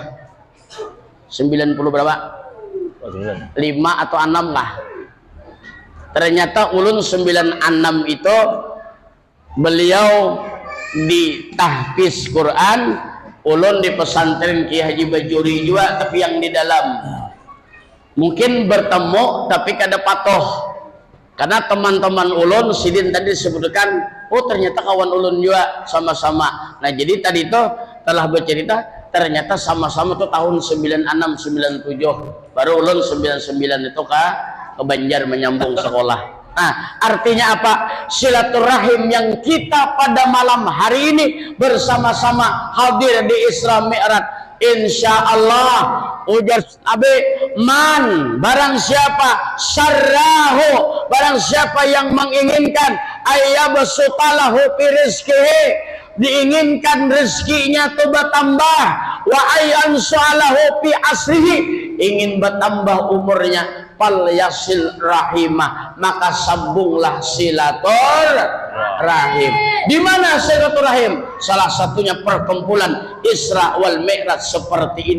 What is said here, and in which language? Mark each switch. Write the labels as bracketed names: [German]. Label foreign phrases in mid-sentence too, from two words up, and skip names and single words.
[Banjar] 90 berapa? 5 atau 6 lah. Ternyata ulun 96 itu beliau di tahfiz Quran, ulun di pesantren Ki Haji Bajuri juga, tapi yang di dalam. Mungkin bertemu tapi kada patuh. Karena teman-teman ulun sidin tadi disebutkan, oh ternyata kawan ulun juga sama-sama. Nah, jadi tadi itu telah bercerita ternyata sama-sama tuh tahun 96 97 baru ulun 99 itu ke Banjar menyambung sekolah. Nah, artinya apa? Silaturahim yang kita pada malam hari ini bersama-sama hadir di Isra Mi'raj insya Allah ujar Nabi, man barang siapa syarrahu, barang siapa yang menginginkan [Arabic] أن يبسط له في رزقه, [Banjar] diinginkan rezekinya tuh bertambah, [Arabic] وأن ينسأ له في أثره, [Banjar] ingin bertambah umurnya, [Arabic] فليصل رحمه, [Banjar] maka sambunglah silaturahim. Di mana silaturahim? Salah satunya perkumpulan Isra wal Mi'raj seperti ini.